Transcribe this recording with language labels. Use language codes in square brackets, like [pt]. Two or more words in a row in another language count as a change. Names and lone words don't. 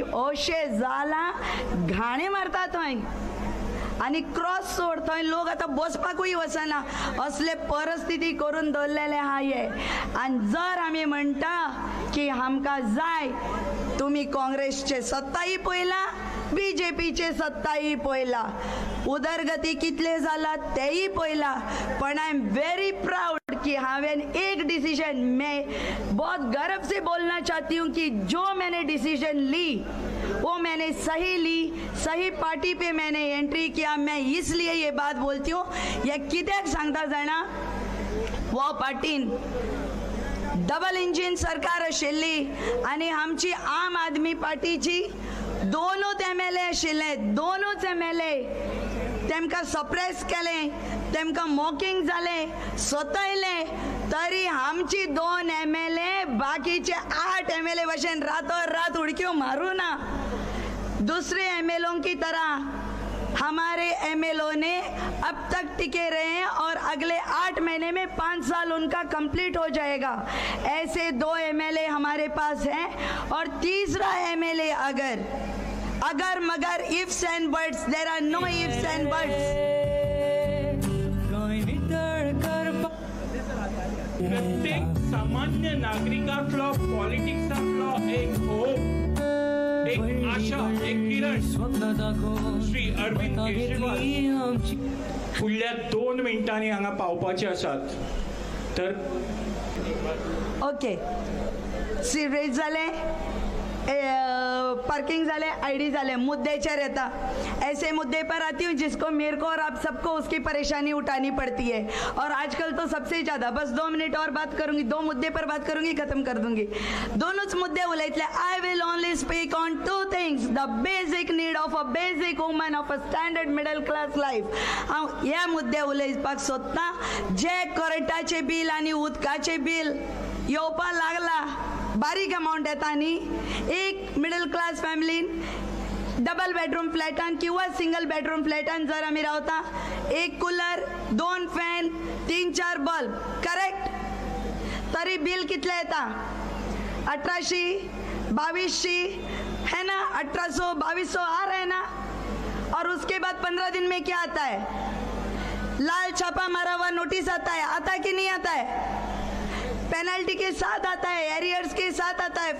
[kok] अशें जाला, घाणे मारता थंय आनी क्रॉस सोड, थंय लोक आतां बसपाकूय वचना, असले परिस्थिती करून दवरलेले आहा हे। आनी जर आमी म्हणटा की आमकां जाय तुम्ही काँग्रेसचे सत्ताही पळयला, BJPचे सत्ताही पळयला, उदरगती कितले जाला तेही पळयला. [hi] पण [en] I am very proud [kok] कि हांवें एक डिसीजन, [hi] मैं बहुत गर्व से बोलना चाहती हूँ कि जो मैंने डिसीजन ली वो मैंने सही ली, सही पार्टी पे मैंने एंट्री किया. मैं इसलिए ये बात बोलती हूँ, [kok] या कित्याक सांगता जाणा, वो पार्टीन [en] double engine [kok] सरकार आशिल्ली आनी आमची आम आदमी पार्टीची दोनूच MLA आशिल्ले, दोनूच MLA तेमकां सप्रेस केलें, तेमकां मॉकिंग जालें, सतयले, तरी आमची 2 MLA बाकीचे 8 MLA भशेन रातोरात उडक्यो मारू ना. [hi] दूसरे MLOं की तरह हमारे MLO ने अब तक टिके रहे हैं और अगले 8 महीने में 5 साल उनका कंप्लीट हो जाएगा. ऐसे 2 MLA हमारे पास हैं. और तीसरा MLA अगर मगर [en] ifs and buts, there are no ifs and buts. [kok] प्रत्येक सामान्य नागरिकातलो पॉलिटिक्सातलो एक होप, एक आशा, एक किरण श्री अरविंद केजरीवाल फुडल्या 2 मिनटांनी हांगा पावपाचे आसात. तर ओके, सीट झाले, पार्किंग झाले, ID झाले, मुद्देचर येता. [hi] ऐसे मुद्दे पर आती हूँ जिसको मेरे को और आप सबको उसकी परेशानी उठानी पड़ती है. और आजकल तो सबसे ज़्यादा, बस 2 मिनट और बात करूंगी, 2 मुद्दे पर बात करूंगी, खत्म कर दूंगी. [kok] दोनोच मुद्दे उलयतले. [en] I will only speak on 2 things, the basic need of a basic woman of a standard middle class life. [kok] हांव ह्या मुद्दे उलयपाक सोदता. जे करंटाचे बील आनी उदकाचे बील येवपा लागला, बारीक अमाउंट येता न्ही, एक [en] middle class [kok] फॅमिलीन [en] double bedroom [kok] फ्लॅटान किंवा [en] single bedroom [kok] फ्लॅटान जर आमी रावता, 1 कूलर, 2 फॅन, 3-4 बल्ब, करेक्ट, तरी बिल कितले येता? [hi] 1800, 2200 है ना, 1800, 2200 आ रहा है ना. और उसके बाद 15 दिन में क्या आता है? लाल छापा मारा हुआ नोटिस आता है, आता कि नहीं आता है? पेनल्टी के साथ आता है, एरियर्स के साथ आता है.